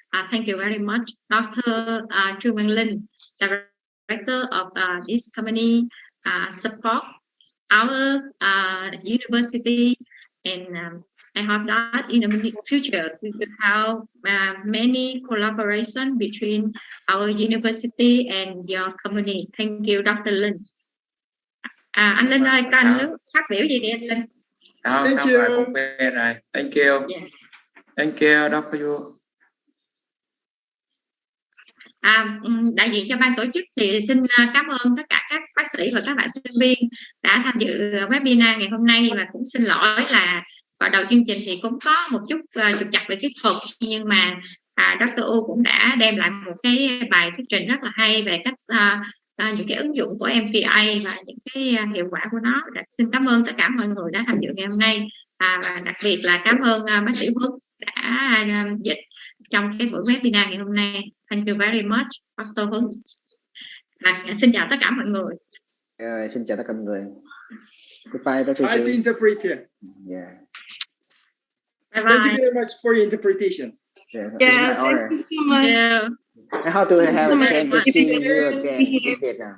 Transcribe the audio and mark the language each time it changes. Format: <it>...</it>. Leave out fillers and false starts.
<en>Thank you very much, Dr. Junsang Yoo, Director of this company, support our university, and I hope that in the future we will have many collaboration between our university and your company. Thank you, Dr. Linh.</en> <vi>Anh Linh ơi, có anh muốn phát biểu gì đi anh Linh? Xong rồi cũng về rồi.</vi> <en>Thank you. Yeah. Thank you, Dr. Yoo.</en> <vi>Đại diện cho ban tổ chức thì xin cảm ơn tất cả các bác sĩ và các bạn sinh viên đã tham dự webinar ngày hôm nay, và cũng xin lỗi là vào đầu chương trình thì cũng có một chút trục trặc về kỹ thuật, nhưng mà Dr. Yoo cũng đã đem lại một cái bài thuyết trình rất là hay về cách những cái ứng dụng của MTA và những cái hiệu quả của nó. Xin cảm ơn tất cả mọi người đã tham dự ngày hôm nay, và đặc biệt là cảm ơn bác sĩ Phước đã dịch trong cái buổi webinar ngày hôm nay.</vi> <en>Thank you very much, Dr. Huấn.</en> <vi>Xin chào tất cả mọi người. Xin chào tất cả mọi người.</vi> <en>Goodbye, Dr. I see interpreter. Yeah. Bye bye. Thank you very much for your interpretation. Yeah, Yeah, thank you so much. Yeah. I hope to have a chance to see you again in Vietnam.</en>